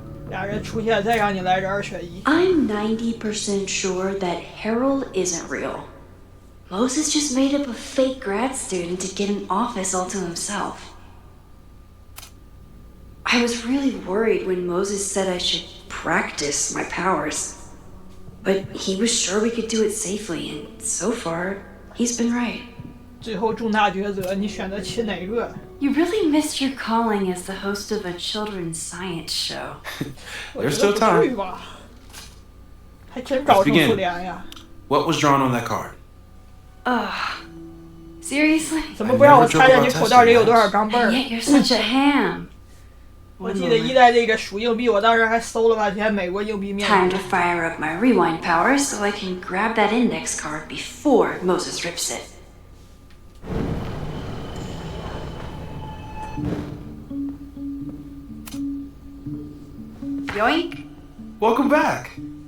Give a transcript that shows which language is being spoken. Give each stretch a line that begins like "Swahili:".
Chinese: 俩人出现，再让你来个2选1。
English: I'm 90% sure that Harold isn't real. Moses just made up a fake grad student to get an office all to himself. I was really worried when Moses said I should practice my powers. But he was sure we could do it safely, and so far, he's been right.
Chinese: 最后重大抉择，你选择亲哪个？
English: You really missed your calling as the host of a children's science show. There's still time.
Chinese: 不至于吧？还真搞成复联呀？
English: What was drawn on that card? Seriously?
Chinese: 怎么不让我猜猜你口袋里有多少钢镚
English: And
Chinese: 儿？
English: yet you're such a ham.
Chinese: 我记得一代那个数硬币，我当时还搜了半天美国硬币面
English: Time
Chinese: 值
English: to fire up my rewind powers so I can grab that index card before Moses rips it. Yoink! Welcome back.